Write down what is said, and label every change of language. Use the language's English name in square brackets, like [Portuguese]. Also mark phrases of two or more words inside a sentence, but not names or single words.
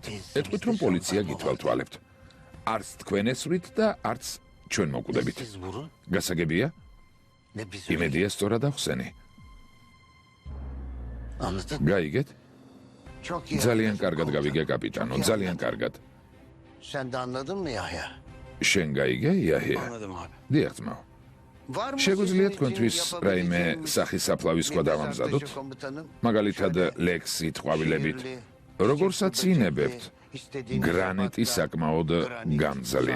[Georgian] ეტყვით, რომ პოლიცია გითვალთვალებთ. არც თქვენ ესვრით და არც ჩვენ მოვკვდებით. გასაგებია? იმედია სწორად ახსენი. გაიგეთ? ძალიან კარგად გავიგე, კაპიტანო, ძალიან კარგად. [Turkish] Sen de anladın mı Yahya? [Georgian] შენ გაიგე, იაჰია? დიახ, ძმაო. შეგვიძლია თქვენთვის რაიმე სახის საფლავის ქვა დავამზადოთ? მაგალითად, ლექსით, ყვავილებით. როგორცაც ინებებთ, გრანიტი საკმაოდ გამძლეა.